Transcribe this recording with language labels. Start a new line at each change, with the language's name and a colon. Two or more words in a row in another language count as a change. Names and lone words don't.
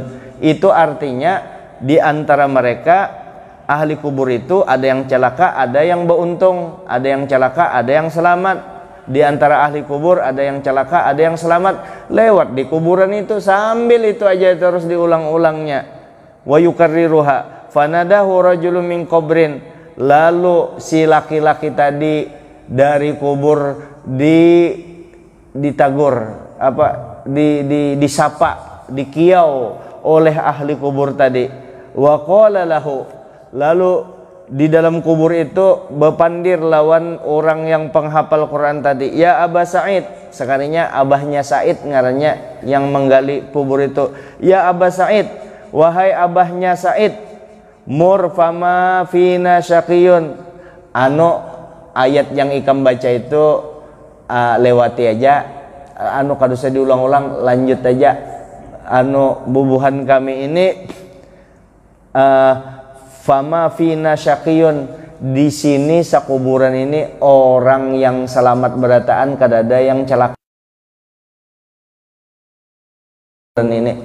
Indonesian: Itu artinya di antara mereka ahli kubur itu ada yang celaka, ada yang beruntung, ada yang celaka, ada yang selamat. Di antara ahli kubur ada yang celaka, ada yang selamat. Lewat di kuburan itu sambil itu aja terus diulang-ulangnya.
Arabic: Wa yukarriruha fanadahu rajulun min qabrin.
Banjar: Lalu si laki-laki tadi dari kubur ditagur, disapa, dikiau oleh ahli kubur tadi.
Arabic: Wa qala lahu,
Banjar: lalu di dalam kubur itu berpandir lawan orang yang penghafal Quran tadi.
Arabic: Ya Aba Sa'id,
Banjar: sekalinya abahnya Sa'id ngarannya yang menggali kubur itu.
Arabic: Ya Aba Sa'id,
Banjar: wahai abahnya Sa'id,
Arabic: mur fama fina syaqiyun.
Banjar: Ayat yang ikam baca itu lewati aja. Kada usah diulang-ulang, lanjut aja. Bubuhan kami ini
Arabic: fama fina syaqiyun,
Banjar: di sini sakuburan ini orang yang selamat berataan, kadada yang celaka ini.